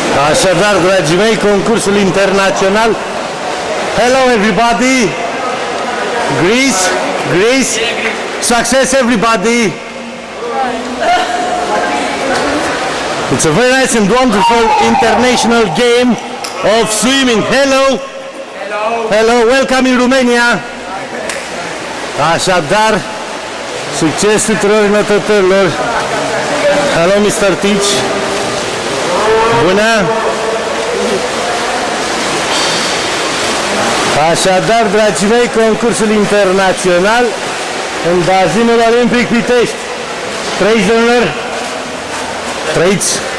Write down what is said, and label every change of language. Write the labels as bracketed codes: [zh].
[ro] Așadar, dragii mei, concursul internațional. [en] Hello everybody! Greece, Greece, success everybody! It's a very nice and wonderful international game of swimming. Hello! Hello, welcome in Romania! [ro] Așadar, succes tuturor notătorilor! [en] Hello, Mr. Teach! [ro] Bună! Așadar, dragii mei, concursul internațional în bazinul olimpic Pitești. Trăiți, domnilor? Trăiți!